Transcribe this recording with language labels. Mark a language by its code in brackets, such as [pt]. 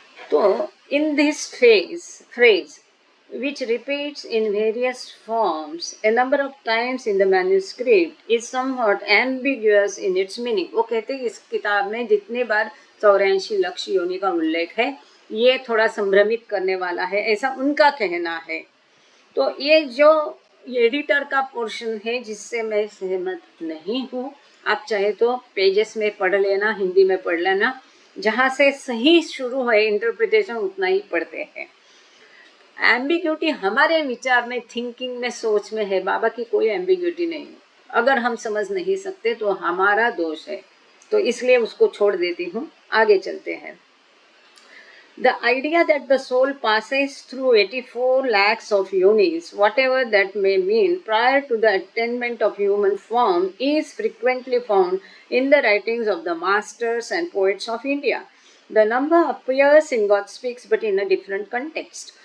[en] तो in this phrase which repeats in various forms a number of times in the manuscript is somewhat ambiguous in its meaning। [hi] वो कहते हैं इस किताब में जितने बार 84 लक्ष्य योनि का उल्लेख है ये थोड़ा संभ्रमित करने वाला है, ऐसा उनका कहना है। तो ये जो एडिटर का पोर्शन है जिससे मैं सहमत नहीं हूँ, आप चाहे तो पेजेस में पढ़ लेना, हिंदी में पढ़ लेना, जहाँ से सही शुरू है इंटरप्रिटेशन उतना ही पढ़ते हैं। एम्बिग्यूटी हमारे विचार में, थिंकिंग में, सोच में है, बाबा की कोई एम्बिग्यूटी नहीं। अगर हम समझ नहीं सकते तो हमारा दोष है, तो इसलिए उसको छोड़ देती हूँ। आगे चलते हैं। [en] The idea that the soul passes through 84 lakhs of yonis, whatever that may mean, prior to the attainment of human form, is frequently found in the writings of the masters and poets of India. The number appears in God Speaks, but in a different context.